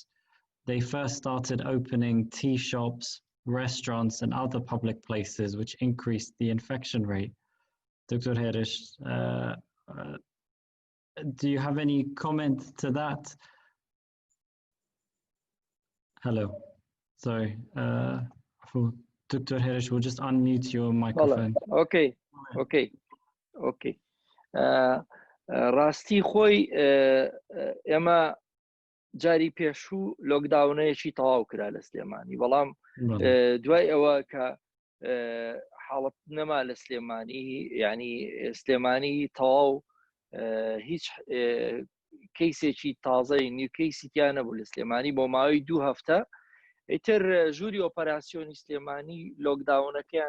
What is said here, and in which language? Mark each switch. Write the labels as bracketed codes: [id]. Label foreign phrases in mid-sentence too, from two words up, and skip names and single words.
[en] They first started opening tea shops, restaurants, and other public places, which increased the infection rate. Dr. Herish, do you have any comment to that? Hello. Sorry. For Dr. Herish, we'll just unmute your microphone. Okay. [ckb] راستی خوی اما جاری پێشوو لۆکداونەیەکی تەواو کرا لە سلێمانی بەڵام دوای ئەوە کە حاڵەت نەما لە سلێمانی ینی سلێمانی تەواو هیچ کەیسێکی تازەی نیوکەیسیتیان نەبوو لە سلێمانی بۆ ماوەی 2 هەفتە ئیتر ژووری ئۆپەراسیۆنی سلێمانی لۆکداونەکەیان